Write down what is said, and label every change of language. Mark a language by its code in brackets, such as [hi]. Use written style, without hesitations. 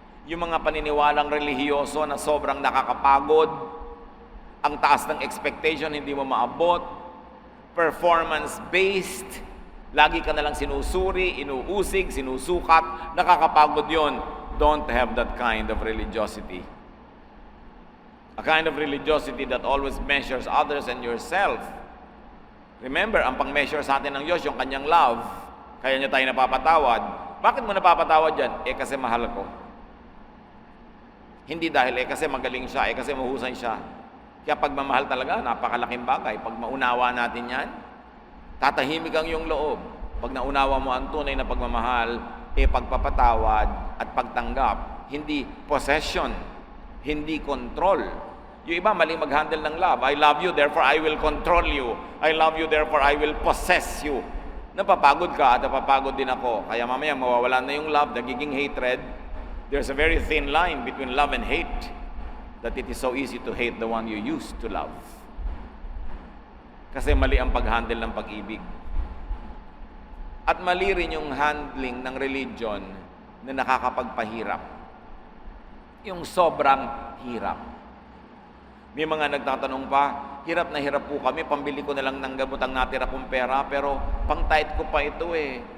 [tl] Yung mga paniniwalang relihiyoso na sobrang nakakapagod, ang taas ng expectation hindi mo maabot, performance-based, lagi ka nalang sinusuri, inuusig, sinusukat, nakakapagod yon. [en] Don't have that kind of religiosity. A kind of religiosity that always measures others and yourself. [tl] Remember, ang pang-measure sa atin ng Diyos, yung kanyang love. Kaya niya tayo napapatawad. Bakit mo napapatawad yan? Kasi mahal ko. Hindi dahil kasi magaling siya, kasi mahusay siya. Kaya pagmamahal talaga, napakalaking bagay. Pag maunawa natin yan, tatahimik ang iyong loob. Pag naunawa mo ang tunay na pagmamahal, pagpapatawad at pagtanggap. Hindi possession, hindi control. Yung iba, maling mag-handle ng love. [en] I love you, therefore I will control you. I love you, therefore I will possess you. [tl] Napapagod ka at napapagod din ako. Kaya mamaya mawawala na yung love, nagiging hatred. [en] There's a very thin line between love and hate. That it is so easy to hate the one you used to love. [tl] Kasi mali ang pag-handle ng pag-ibig. At mali rin yung handling ng religion na nakakapagpahirap. Yung sobrang hirap. May mga nagtatanong pa, hirap na hirap po kami, pambili ko na lang ng gamot ang natira kong pera, pero pang-tight ko pa ito eh.